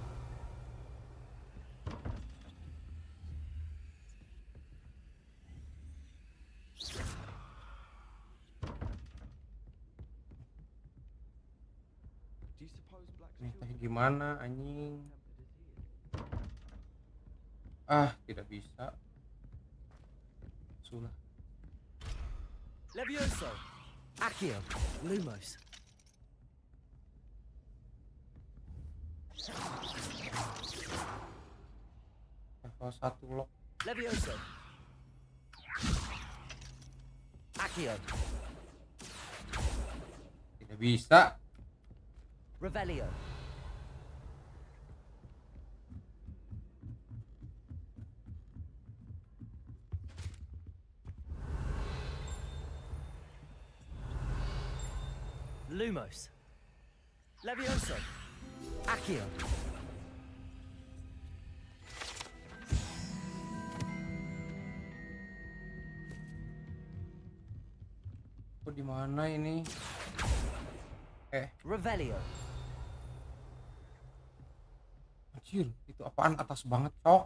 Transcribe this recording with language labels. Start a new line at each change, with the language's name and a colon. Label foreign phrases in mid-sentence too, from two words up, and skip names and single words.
Indonesian: Ini teh gimana anjing? Ah, tidak bisa. Sulah. Levioso. Accio. Lumos.
English: Level 1 lock.
Indonesian: Levioso. Accio. Tidak bisa. Revelio. Lumos. Levioso. Accio. Kok di mana ini? Revelio. Anjir, itu apaan atas banget, Cok?